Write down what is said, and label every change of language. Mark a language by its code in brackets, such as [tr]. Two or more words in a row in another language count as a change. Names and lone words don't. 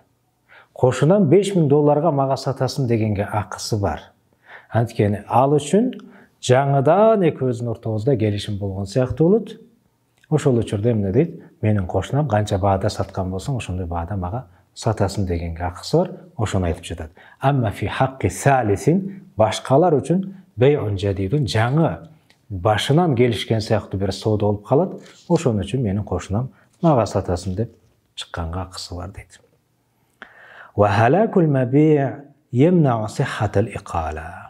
[ky] Кошунам $5000 мага сатасың дегенге акысы бар. Анткени ал үчүн жаңыдан экөөбүздүн ортобузда келишим болгон сыяктуу болот. Ошол учурда эмне дейт? Менин кошунам канча баада саткан болсоң, ошондой баада мага сатасың дегенге акысы бар. Ошону айтып жатат. [ar] أما في حق ثالث, [ky] башкалар үчүн [ar] بيع جديد, [ky] жаңы башынан келишкен сыяктуу бир соода болуп калат. Ошон үчүн менин кошунам мага сатасың деп чыкканга акысы бар дейт. [ar] وهلاك المبيع يمنع صحة الإقالة.